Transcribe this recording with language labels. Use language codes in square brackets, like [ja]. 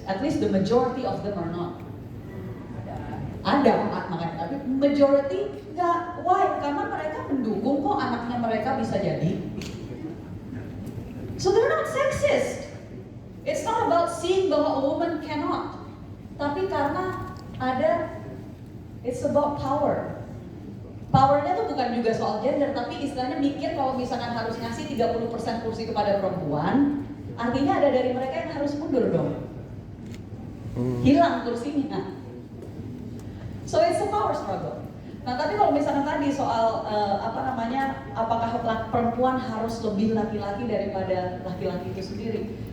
[en] At least the majority of them are not. [id] Ada makanya, tapi majority nggak. [en] Why? [id] Karena mereka mendukung kok anaknya mereka bisa jadi. [en] So they're not sexist. It's not about seeing [id] bahwa [en] a woman cannot, [id] tapi karena ada, [en] it's about power. [id] Powernya tuh bukan juga soal gender, tapi istilahnya mikir kalau misalkan harus ngasih 30% kursi kepada perempuan, artinya ada dari mereka yang harus mundur dong. Hilang kursinya. [en] So it's a power struggle. [id] Nah, tapi kalau misalnya tadi soal apakah perempuan harus lebih laki-laki daripada laki-laki itu sendiri?